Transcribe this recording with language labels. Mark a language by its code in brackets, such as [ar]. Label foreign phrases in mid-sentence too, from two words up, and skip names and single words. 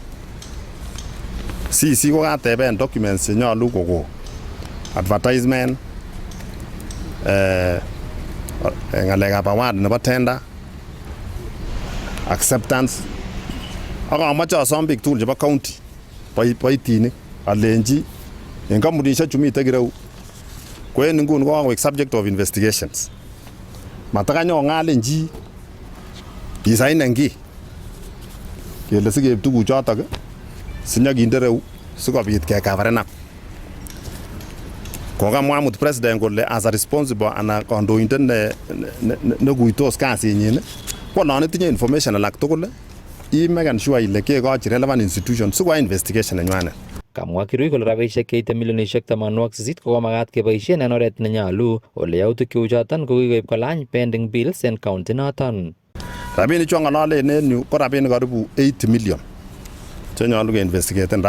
[kln] CEC kokateben documents chenyolu koko advertisement, ngalekab award nebo tender, acceptance. Ak amache asom biik tugul chebo county boitinik alenji en kampunisiek chu miten kireu ko en nguni kokakoik [en] subject of investigations. [kln] Matakanyo ng'alin chi isainen kiy kele sikeib tuguchotok sinyokinde reu sikobit kekaveren up. kokamwa amut president kole [en] as a responsible [kln] ana kandoindet ne kuitos kasinyin konon itinye information alak tugul [en] make sure [kln] ile kekochi [en] relevant institution [kln] sikoyai investigation nenywanet. Kamwa Kirui kole rabisiek cheite milionisiek 88 kokomagat keboisien en oret nenyolu ole yautik cheu choton ko kikoib kolany [en] pending bills [kln] en county noton. Rabinik chu ng'ololen en yu ko rabinik karibu 80 million chenyolu keinvestigaten.